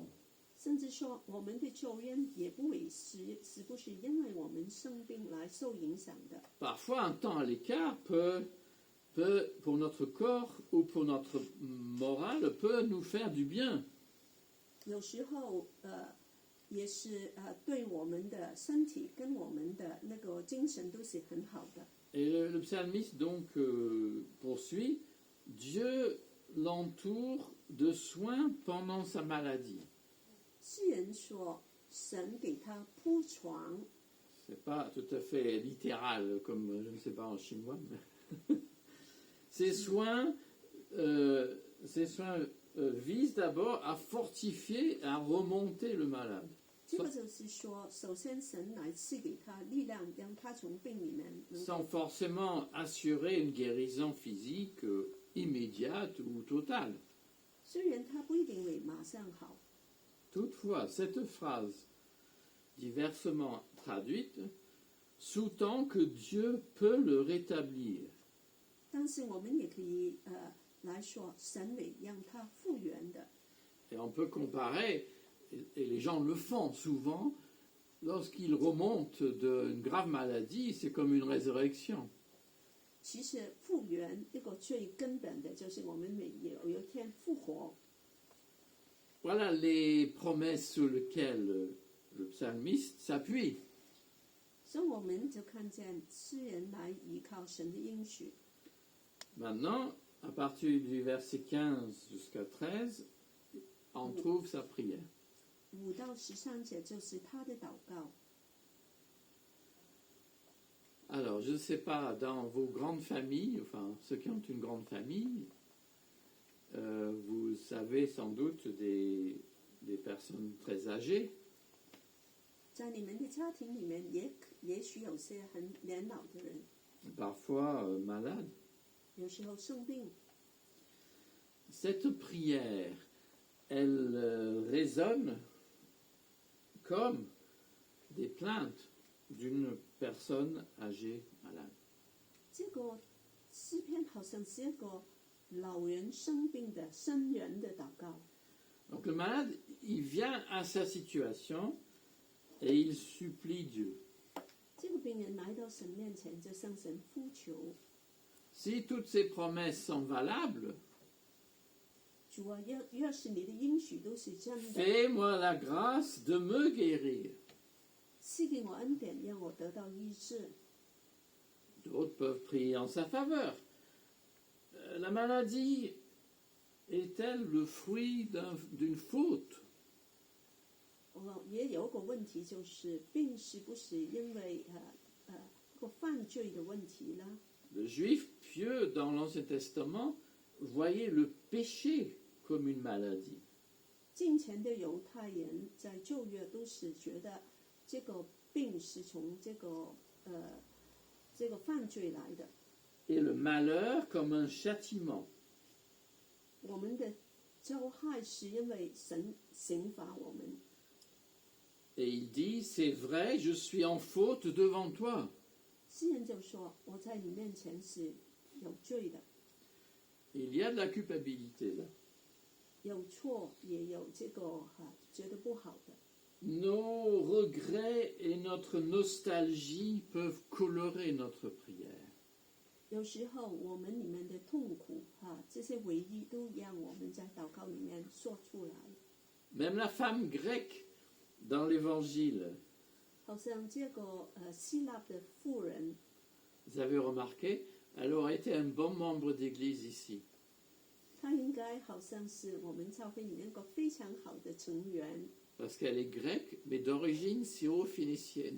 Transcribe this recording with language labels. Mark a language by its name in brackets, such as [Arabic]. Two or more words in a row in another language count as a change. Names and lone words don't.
[Chinese] 甚至说，我们的救恩也不会是不是因为我们生病来受影响的。 [French] Parfois, un temps à l'écart peut, pour notre corps ou pour notre morale, peut nous faire du bien. [Chinese] 有时候，也是对我们的身体跟我们的那个精神都是很好的。 [French] Et le psalmiste donc poursuit, Dieu l'entoure de soins pendant sa maladie. [Chinese] 诗人说，神给他铺床， [French] C'est pas tout à fait littéral comme, je ne sais pas en chinois, mais ces soins visent d'abord à fortifier, à remonter le malade. [Chinese] 这个就是说，首先神来赐给他力量，让他从病里面能 [French] Sans [Chinese] 够 [French] forcément assurer une guérison physique immédiate ou totale. [Chinese] 虽然它不一定会马上好， [French] Toutefois, cette phrase, diversement traduite, sous-tend que Dieu peut le rétablir. [Chinese] 但是我们也可以来说，神会让它复原的。 [French] Et on peut comparer, et les gens le font souvent, lorsqu'ils remontent d'une grave maladie, c'est comme une résurrection. [Chinese] 其实复原一个最根本的就是我们会有一天复活。 [French] Voilà les promesses sur lesquelles le psalmiste s'appuie. [Chinese] 所以我们就看见诗人来依靠神的应许。 [French] Maintenant, à partir du verset 15 jusqu'à 13, on trouve sa prière. [Chinese] 5 到13节就是他的祷告。 [French] Alors, je ne sais pas, dans vos grandes familles, enfin ceux qui ont une grande famille, vous avez sans doute des personnes très âgées. [Chinese] 在你们的家庭里面也许有些很年老的人， [French] Parfois malades. [Chinese] 有时候生病。 [French] Cette prière, elle résonne comme des plaintes d'une personne âgée malade. [Chinese] 这个诗篇好像是一个老人生病的生人的祷告。 [French] Donc le malade, il vient à sa situation et il supplie Dieu. [Chinese] 这个病人来到神面前就向神呼求， [French] Si toutes ces promesses sont valables, [Chinese] 主啊，要是你的应许都是真的， [French] fais-moi la grâce de me guérir. [Chinese] 赐给我恩典，让我得到医治。 [French] D'autres peuvent prier en sa faveur. La maladie est-elle le fruit d'une faute? [Chinese] 也有个问题就是病是不是因为一个犯罪的问题呢？ [French] Le juif pieux dans l'Ancien Testament voyait le péché comme une maladie. [Chinese] 近前的犹太人在旧约都是觉得这个病是从这个犯罪来的， [French] Et le malheur comme un châtiment. [Chinese] 我们的遭害是因为神刑罚我们。 [French] Et il dit, c'est vrai, je suis en faute devant toi. [Chinese] 诗人就说：“我在你面前是有罪的， [French] Il y a de la culpabilité là. [Chinese] 有错也有这个觉得不好的。 [French] Nos regrets et notre nostalgie peuvent colorer notre prière. [Chinese] 有时候我们里面的痛苦这些回忆都让我们在祷告里面说出来。 [French] Même la femme grecque dans l'Évangile, [Chinese] 好像这个希腊的妇人， [French] vous avez remarqué, elle aurait été un bon membre d'église ici. [Chinese] 她应该好像是我们教会里面一个非常好的成员。 [French] Parce qu'elle est grecque, mais d'origine syro-phénicienne.